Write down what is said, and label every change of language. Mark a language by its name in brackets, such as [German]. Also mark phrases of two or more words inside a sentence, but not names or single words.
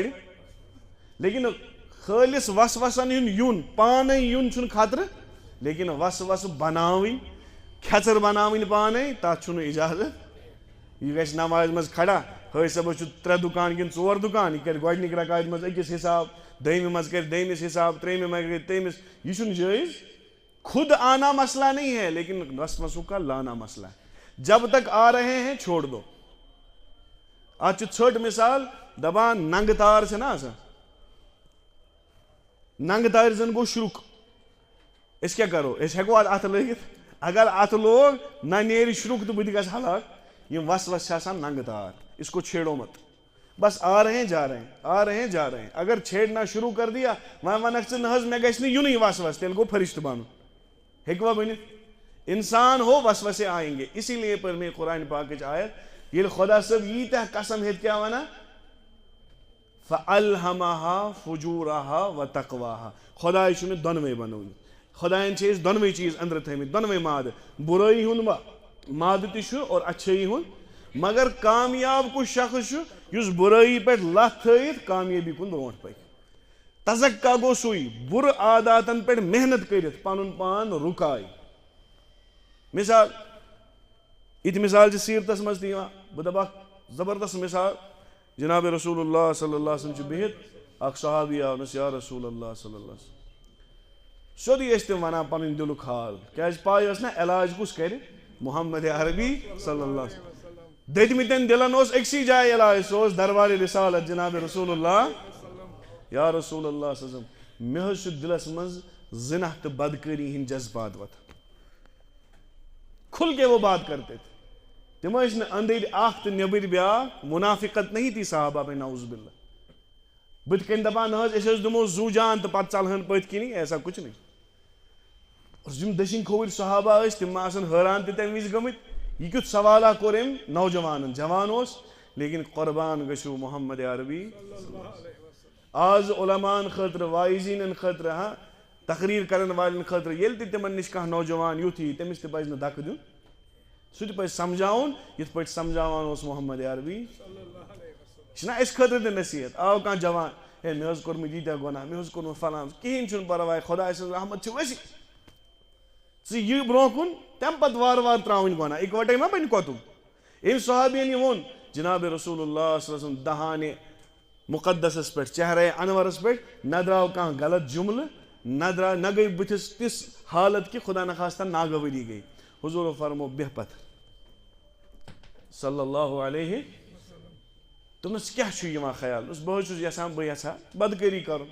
[Kashmiri] لیکن خٲلِص وسوسن ہُنٛد یُن پانے یُن چھُنہٕ خطرٕ لیکن وسوسہٕ بناوٕنۍ کھٮ۪ژر بناوٕنۍ پانے تتھ چھُنہٕ اجازت. یہِ گژھِ نمازِ منٛز کھڑا حٲج صٲبس چھُ 3 دُکان کِنہٕ 4 دُکان، یہِ کَرِ گۄڈنِکہِ رکاژِ منٛز أکِس حِساب، دوٚیمہِ منٛز کَرِ دوٚیمِس حِساب، ترٛیٚیمہِ منٛز کَرِ ترٛیٚیمِس. یہ چھُنہٕ جٲیز. [Urdu] خود آنا مسئلہ نہیں ہے لیکن وسوسوں کا لانا مسئلہ ہے. جب تک آ رہے ہیں چھوڑ دو. [Kashmiri] آج ژھٔٹ مثال دپان ننگہٕ تار چھِ نا آسان، ننگہٕ تارِ زن گوٚو شرُک، أسۍ کیٛاہ کرو؟ أسۍ ہٮ۪کو اتھ اَتھٕ لٲگِتھ؟ اگر اَتھٕ لوگ نہ نیرِ شرُک تہٕ بہٕ تہِ گژھٕ ہلاک. یِم وسوس چھِ آسان ننگہٕ تار، [Urdu] اس کو چھیڑو مت. بس آ رہے ہیں جا رہے ہیں، آ رہے ہیں جا رہے ہیں. اگر چھیڑنا شروع کر دیا [Kashmiri] وۄنۍ وَنکھ ژٕ نہ حظ مےٚ گژھِ نہٕ یُنُے وسوس، تیٚلہِ گوٚو فرشتہٕ بنُن. ہیٚکوا بٔنِتھ؟ [Urdu] انسان ہو وسوسے آئیں گے. اسی لیے پر میں [Kashmiri] قرآن پاکٕچ آیت ییٚلہِ خۄدا صٲب ییٖتیٛاہ قسم ہیٚتھ کیٛاہ وَنان؟ [Arabic] فَأَلْهَمَهَا فُجُورَهَا وَتَقْوَاهَا. [Kashmiri] خۄداے چھُ مےٚ دۄنوَے بنٲومٕتۍ. خۄدایَن چھِ أسۍ دۄنوَے چیٖز أنٛدرٕ تھٲومٕتۍ، دۄنوَے مادٕ. بُرٲیی ہُنٛد مادٕ تہِ چھُ اور اچھٲیی ہُنٛد. مگر کامیاب کُس شخص چھُ یُس بُرٲیی پٮ۪ٹھ لَتھ تھٲیِتھ کامیٲبی کُن برونٛٹھ پَکہِ. تَزکا گوٚو سُے بُرٕ عاداتن پٮ۪ٹھ محنت کٔرِتھ پَنُن پان رُکاے. مثال یِتھ مثال چھِ سیٖرتس منٛز تہِ یِوان. بہٕ دَپہٕ اکھ زبردست مثال. جناب رسول اللہ [Arabic] صلی اللہ علیہ وسلم [Kashmiri] چھُ بِہِتھ، اکھ صحابی آو نس یا رسول اللہ [Arabic] صلی اللہ علیہ وسلم. [Kashmiri] سیوٚدُے ٲسۍ تِم وَنان پَنُن دِلُک حال، کیازِ پاے ٲس نا علاج کُس کَرِ؟ [Arabic] محمد عربی صلی اللہ علیہ وسلم. [Kashmiri] دٔدمٕتٮ۪ن دِلن اوس أکسٕے جایہِ علاج، سُہ اوس دربارِ رسالت جناب رسول اللہ. [Arabic] یا رسول اللہ صلی اللہ علیہ وسلم، [Kashmiri] مےٚ حظ چھُ دِلس منٛز زِنا تہٕ بدکٲری ہٕنٛدۍ جذبات وۄتھان. [Urdu] کھُل کے وہ بات کرتے تھے. [Kashmiri] تِم ٲسۍ نہٕ أنٛدٕرۍ اکھ تہٕ نیٚبٕرۍ بیٛاکھ. [Urdu] منافقت نہیں تھی صحابہ میں [Arabic] نعوذ باللہ. [Kashmiri] بٕتھِ کَنۍ دپان نہ حظ أسۍ حظ دِمو زوٗ جان تہٕ پتہٕ ژلہن پٔتھۍ کِنی، [Urdu] ایسا کچھ نہیں. [Kashmiri] یِم دٔچھِنۍ کھووٕرۍ صحابہ ٲسۍ تِم ما آسن حٲران تہِ تمہِ وِزِ گٔمٕتۍ یہِ کیُتھ سوالہ کوٚر أمۍ نوجوانن. جوان اوس لیکن قۄربان گٔژھِو محمد عربی. آز علماءن خٲطرٕ، واعظیٖنن خٲطرٕ، ہاں تقریٖر کرن والٮ۪ن خٲطرٕ ییٚلہِ تہِ تِمن نِش کانٛہہ نوجوان یُتھ یی تٔمِس تہِ پزِ نہٕ دکہٕ دیُن. سُہ تہِ پزِ سمجھاوُن یِتھ پٲٹھۍ سمجھاوان اوس محمد عربی. یہِ چھُنہ أسۍ خٲطرٕ تہِ نصیحت. آو کانٛہہ جوان، ہے مےٚ حظ کوٚرمُت ییٖتیٛاہ گۄناہ، مےٚ حظ کوٚرمُت فلان. کِہینۍ چھُنہٕ پرواے، خۄداے سٕنٛز رحمت چھِ ؤسِع. ژٕ یہِ برونٛہہ کُن تمہِ پتہٕ وارٕ وارٕ تراوٕنۍ گۄناہ، اِکوٹے ما بنہِ کۄتُب. أمۍ صحابین یہِ ووٚن جناب رسول اللہ [Arabic] صلی اللہ علیہ وسلم [Kashmiri] دہانہِ مُقدسس پٮ۪ٹھ، چہرے انورس پٮ۪ٹھ نہ درٛاو کانٛہہ غلط جملہٕ، نہ گٔے بٕتھِس تِژھ حالت کہِ [Urdu] خدا نخواستہ [Kashmiri] ناگوٲری گٔے. حضوٗرو فرمو بیٚہہ پتھر [Arabic] صلی اللہ علیہ. [Kashmiri] دوٚپنس کیٛاہ چھُ یِوان خیال؟ دوٚپُس بہٕ حظ چھُس یژھان بہٕ یژھا بدکٲری کرُن.